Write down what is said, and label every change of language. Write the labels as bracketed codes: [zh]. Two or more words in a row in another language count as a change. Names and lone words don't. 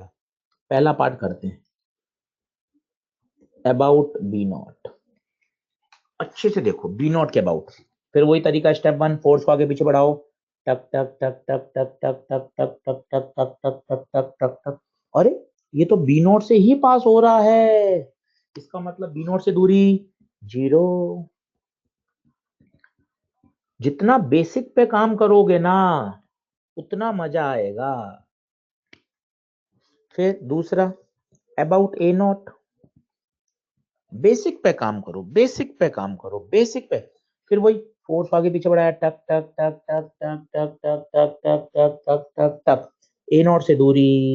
[hi] पहला पार्ट करते हैं, अबाउट B0, अच्छे से देखो B0 के अबाउट, फिर वही तरीका, स्टेप 1 फोर्स को आगे पीछे बढ़ाओ, टक टक टक टक टक टक टक टक टक टक टक टक टक टक टक टक। अरे ये तो B0 से ही पास हो रहा है, इसका मतलब B0 से दूरी 0। जितना बेसिक पे काम करोगे ना उतना मजा आएगा। फिर दूसरा अबाउट A0, बेसिक पे काम करो, बेसिक पे काम करो, बेसिक पे, फिर वही फोर्स आगे पीछे बढ़ाया, टक टक टक टक टक टक टक टक टक टक टक टक टक, A0 से दूरी,